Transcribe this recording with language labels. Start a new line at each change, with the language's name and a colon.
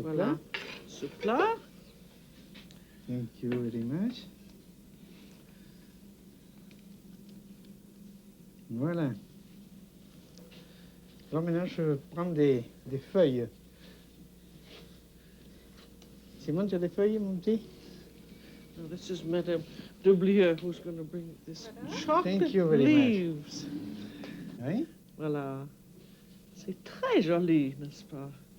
French: voilà, ce plat.
English: Thank you very much.
French: Voilà. Alors maintenant, je prends des feuilles. Simon, tu as des feuilles, mon petit?
English: Now, this is Madame Doublieux who's going to bring this chocolate you very much. leaves.
French: Oui. Voilà. C'est très joli, n'est-ce pas?